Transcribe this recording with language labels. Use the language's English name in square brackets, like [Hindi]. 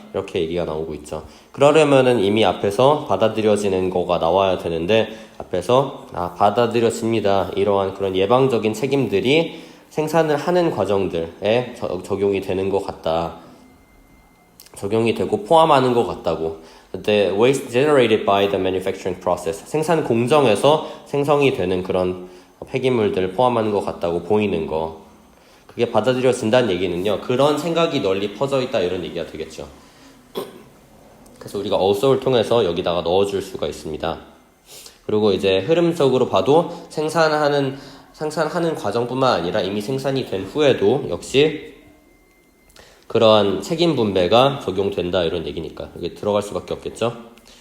[Korean] 이렇게 얘기가 나오고 있죠. 그러려면은 이미 앞에서 받아들여지는 거가 나와야 되는데 앞에서 받아들여집니다. 이러한 그런 예방적인 책임들이 생산을 하는 과정들에 적용이 되는 것 같다. 적용이 되고 포함하는 것 같다고. [English] The waste generated by the manufacturing process. [Korean] 생산 공정에서 생성이 되는 그런 폐기물들을 포함하는 것 같다고 보이는 거. 그게 받아들여진다는 얘기는요. 그런 생각이 널리 퍼져 있다 이런 얘기가 되겠죠. 그래서 우리가 also를 통해서 여기다가 넣어줄 수가 있습니다. 그리고 이제 흐름적으로 봐도 생산하는 과정뿐만 아니라 이미 생산이 된 후에도 역시 그러한 책임 분배가 적용된다 이런 얘기니까 여기 들어갈 수밖에 없겠죠.